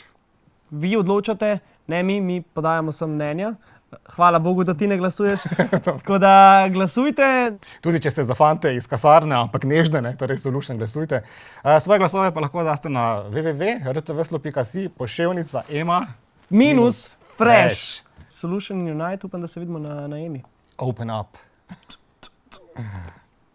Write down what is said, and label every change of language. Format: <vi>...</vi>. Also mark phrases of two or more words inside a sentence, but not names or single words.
<sl>Vi odločate, ne mi podajamo sem mnenja. Hvala Bogu, da ti ne glasuješ. Tako da glasujte. Tudi če ste za fante iz kasarne, ampak nežne, ne, torej so lušne, glasujte. Svoje glasove pa lahko daste na www.rtvslo.si, poševnica Ema -fresh. Solution Unite, upam, da se vidimo na Emi.</sl> <en>Open up.</en>